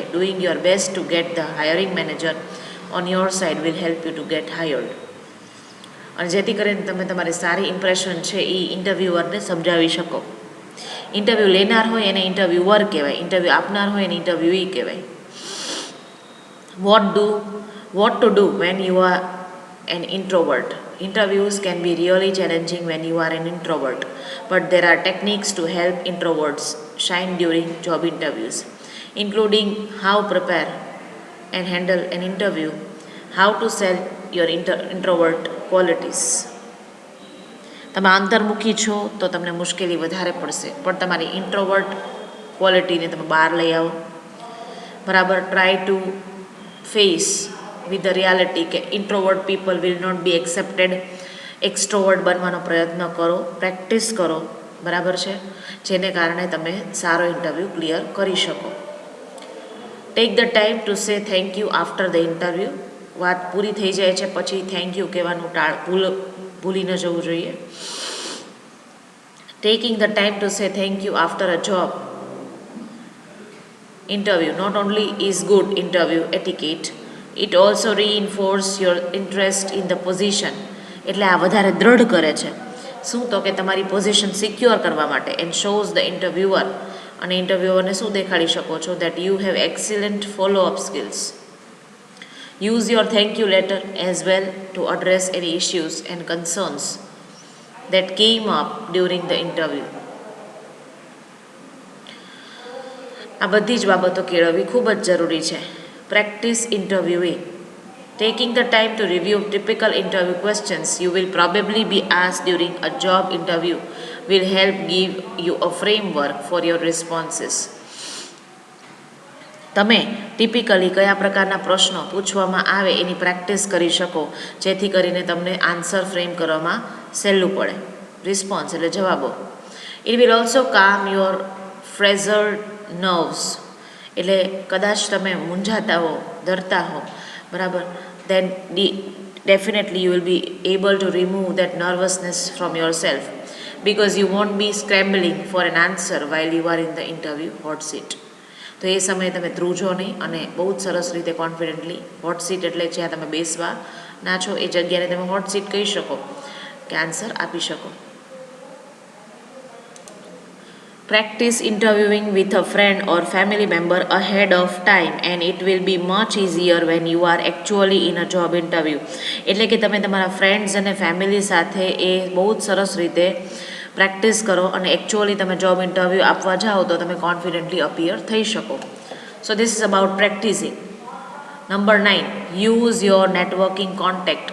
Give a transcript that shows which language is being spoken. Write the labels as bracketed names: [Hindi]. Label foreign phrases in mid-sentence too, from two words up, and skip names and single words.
[English] Doing your best to get the hiring manager on your side will help you to get hired. [Gujarati] અને જેથી કરીને તમે તમારી સારી ઇમ્પ્રેશન છે એ ઇન્ટરવ્યુઅરને સમજાવી શકો. ઇન્ટરવ્યૂ લેનાર હોય એને ઇન્ટરવ્યુઅર કહેવાય, ઇન્ટરવ્યૂ આપનાર હોય એને ઇન્ટરવ્યુઈ કહેવાય. [English] What to do when you are an introvert. Interviews can be really challenging when you are an introvert, but there are techniques to help introverts shine during job interviews, including how prepare and handle an interview, how to sell your introvert qualities. [Gujarati] તમે અંતર્મુખી છો તો તમને મુશ્કેલી વધારે પડશે, પણ તમારી [English] introvert qualityને [Gujarati] તમે બહાર લઈ આવો, બરાબર. [English] Try to face with the reality કે introvert people will not be accepted. [Gujarati] એક્સ્ટ્રોવર્ટ બનવાનો પ્રયત્ન કરો, પ્રેક્ટિસ કરો, બરાબર છે, જેને કારણે તમે સારો [English] interview clear [Gujarati] કરી શકો. [English] Take the time to say thank you after the interview. [Gujarati] વાત પૂરી થઈ જાય છે પછી [English] thank you [Gujarati] કહેવાનું ભૂલી ન જવું જોઈએ. [English] Taking the time to say thank you after a job interview not only is good interview etiquette, it also reinforce your interest in the position. [Gujarati] એટલે આ વધારે દૃઢ કરે છે શું, તો કે તમારી [English] position secure [Gujarati] કરવા માટે. [English] And shows the interviewer, [Gujarati] અને ઇન્ટરવ્યુઅરને શું દેખાડી શકો છો, [English] that you have excellent follow up skills. Use your thank you letter as well to address any issues and concerns that came up during the interview. [Gujarati] આ બધી જ બાબતો કેળવવી ખૂબ જ જરૂરી છે. [English] Practice interviewing. Taking the time to review typical interview questions you will probably be asked during a job interview will help give you a framework for your responses. [Gujarati] તમે ટિપિકલી કયા પ્રકારના પ્રશ્નો પૂછવામાં આવે એની પ્રેક્ટિસ કરી શકો જેથી કરીને તમને [English] answer frame [Gujarati] કરવામાં સહેલું પડે. રિસ્પોન્સ એટલે જવાબો. [English] It will also calm your frazzled nerves. [Gujarati] એટલે કદાચ તમે મૂંઝાતા હો, ડરતા હો, બરાબર, [English] then definitely you will be able to remove that nervousness from yourself because you won't be scrambling for an answer while you are in the interview hot seat. [Gujarati] તો એ સમયે તમે ધ્રુજો નહીં અને બહુ જ સરસ રીતે કોન્ફિડન્ટલી, [English] hot seat [Gujarati] એટલે જ્યાં તમે બેસવાના છો એ જગ્યાને તમે [English] hot seat [Gujarati] કહી શકો કે આન્સર આપી શકો. [English] Practice interviewing with a friend or family member ahead of time and it will be much easier when you are actually in a job interview. [Gujarati] એટલે કે તમે તમારા ફ્રેન્ડ્સ અને ફેમિલી સાથે એ બહુ જ સરસ રીતે પ્રેક્ટિસ કરો અને એકચ્યુઅલી તમે [English] job interview [Gujarati] આપવા જાઓ તો તમે [English] confidently appear [Gujarati] થઈ શકો. [English] So this is about practicing. Number 9, use your networking contact.